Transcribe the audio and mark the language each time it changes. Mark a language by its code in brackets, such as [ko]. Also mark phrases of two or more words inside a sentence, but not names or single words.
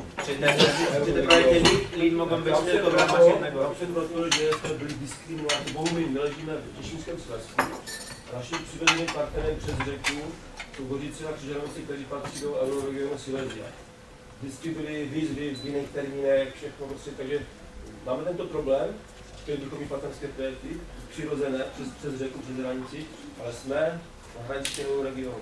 [pl] Czy te projekty LEAD mogą być tylko w ramach jednego? [cs] Napřed proto, že jsme byli diskriminováni, bohužel my ležíme v Těšínském Slezsku. Naším přirozeným partnerem přes řeku jsou Hořice a Křižanovice, kteří patří do euroregionu Silesia. Vždycky byly výzvy v jiných termínech, všechno prostě, takže máme tento problém, chtěli bychom mít partnerské projekty, přirozené, přes řeku, přes hranici, ale jsme na hranici regionu.